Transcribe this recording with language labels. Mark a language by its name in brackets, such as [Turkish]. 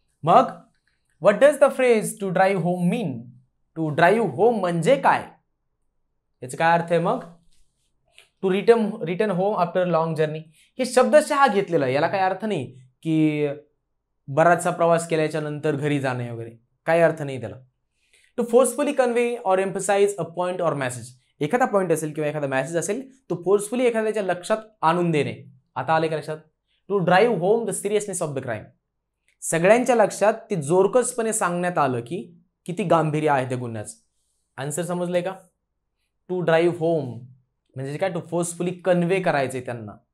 [Marathi] मग [English] What does the phrase to drive home mean? [Marathi] To drive home म्हणजे काय, याचा काय अर्थ आहे? [English] मग to return home after long journey. [Marathi] हे शब्दशः घेतलेलं आहे, याला काय अर्थ नाही की बराचसा प्रवास केल्याच्या नंतर घरी जाणे वगैरे, काही अर्थ नाही त्याला. [English] To forcefully convey or emphasize a point or message. [Marathi] एखादा पॉइंट असेल किंवा एखादा मेसेज असेल, तो फोर्सफुली एखाद्याच्या लक्षात आणून देणे. आता आले का लक्षात? [English] To drive home the seriousness of the crime. [Marathi] सगळ्यांच्या लक्षात ते जोरकसपणे सांगण्यात आलं की किती गांभीर्य आहे त्या गुन्ह्याचं. आन्सर समजलंय का? टू ड्राईव्ह होम म्हणजे काय, [English] to forcefully convey [Marathi] करायचे त्यांना.